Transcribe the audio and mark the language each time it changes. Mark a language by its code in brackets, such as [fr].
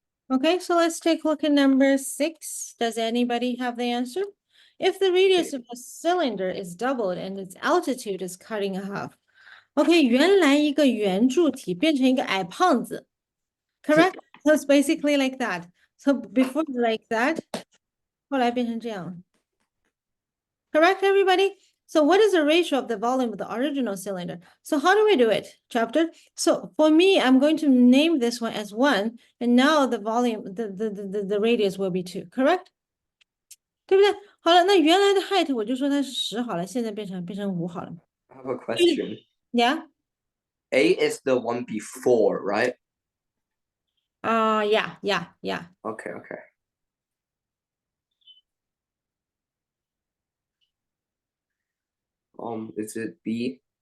[en] Okay, so let's take a look at number 6. Does anybody have the answer? If the radius of a cylinder is doubled and its altitude is cut in half. [zh] Okay, 原来一个圆柱体变成一个矮胖子。 [en] Correct? So it's basically like that. So before like that, [zh] 后来变成这样。 [en] Correct, everybody? So what is the ratio of the volume of the original cylinder? So how do we do it, chapter? So for me, I'm going to name this one as 1, and now the volume, the radius will be 2, correct? [zh] 对不对？好了，那原来的 height 我就说它是10好了，现在变成5好了。 [en] I have a question. Yeah? A is the one before, right? Yeah. Okay. Is it B?